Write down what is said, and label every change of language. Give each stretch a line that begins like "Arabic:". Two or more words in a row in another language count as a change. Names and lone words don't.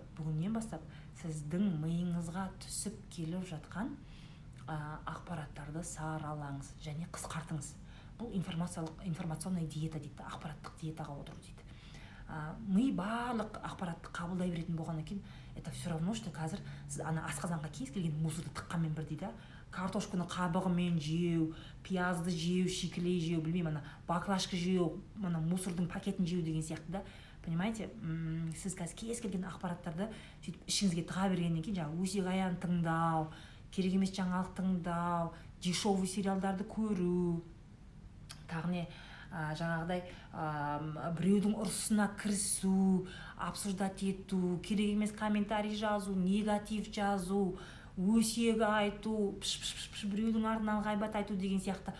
Kazakh: Бүгіннен бастап сіздің миыңызға түсіп келіп жатқан ақпараттарды саралаңыз және қысқартыңыз. Бұл
Russian: информационный диета
Kazakh: дейді, ақпараттық диетаға отыру дейді. Ми барлық ақпаратты қабылдай беретін болғаннан кейін,
Russian: это все равно, что
Kazakh: қазір сіз асқазанға кез келген мусорды тыққанмен бір дейді, картошканы қабығымен жеу, пиязды жеу, шикілей жеу, білмеймін, баклажка жеу, мусордың пакетін жеу деген сияқты да. Понимаете, сіз қазір кез келген ақпараттарды ішіңізге тыға бергеннен кейін, жаңағы өсек аян тыңдау, керек емес жаңалық тыңдау, дешевый сериалдарды көру, тағы не жаңағыдай біреудің ұрысына кірісу, обсуждать ету, керек емес комментарий жазу, негатив жазу, өсегі айту, біреудің артынан ғайбат айту деген сияқты